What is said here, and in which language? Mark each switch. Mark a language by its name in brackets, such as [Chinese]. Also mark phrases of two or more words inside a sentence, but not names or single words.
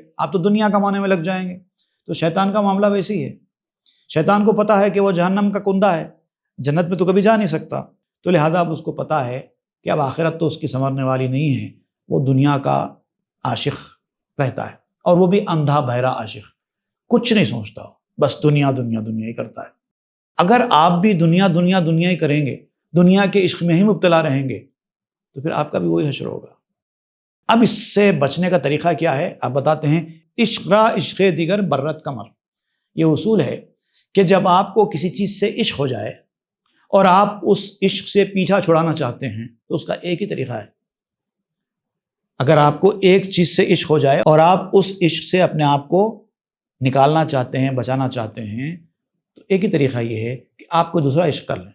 [Urdu] آپ تو دنیا کمانے میں لگ جائیں گے۔ تو شیطان کا معاملہ ویسے ہی ہے، شیطان کو پتہ ہے کہ وہ جہنم کا کندہ ہے، جنت میں تو کبھی جا نہیں سکتا، تو لہٰذا اب اس کو پتہ ہے کہ اب آخرت تو اس کی سنورنے والی نہیں ہے، وہ دنیا کا عاشق رہتا ہے، اور وہ بھی اندھا بہرا عاشق، کچھ نہیں سوچتا، بس دنیا دنیا دنیا ہی کرتا ہے۔ اگر آپ بھی دنیا دنیا دنیا ہی کریں گے، دنیا کے عشق میں ہی مبتلا رہیں گے، تو پھر آپ کا بھی وہی حشر ہوگا۔ اب اس سے بچنے کا طریقہ کیا ہے؟ آپ بتاتے ہیں، [Persian] عشق را عشق دیگر برت کمر۔ [Urdu] یہ اصول ہے کہ جب آپ کو کسی چیز سے عشق ہو جائے اور آپ اس عشق سے پیچھا چھڑانا چاہتے ہیں تو اس کا ایک ہی طریقہ ہے۔ اگر آپ کو ایک چیز سے عشق ہو جائے اور آپ اس عشق سے اپنے آپ کو نکالنا چاہتے ہیں، بچانا چاہتے ہیں، تو ایک ہی طریقہ یہ ہے کہ آپ کو دوسرا عشق کر لیں۔